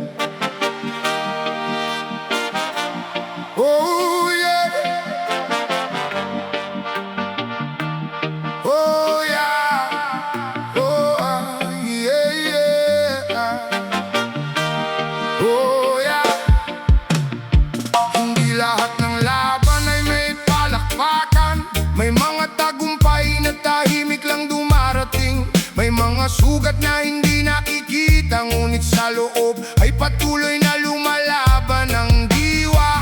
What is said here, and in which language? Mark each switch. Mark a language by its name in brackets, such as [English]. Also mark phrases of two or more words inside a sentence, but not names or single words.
[English] Oh yeah, oh yeah, oh yeah, yeah. Oh yeah. [Filipino] Hindi lahat ng laban ay may palakpakan. May mga tagumpay na tahimik lang dumarating. May mga sugat na hindi nakikita, ngunit sa loob ay patuloy na lumalaban ang diwa.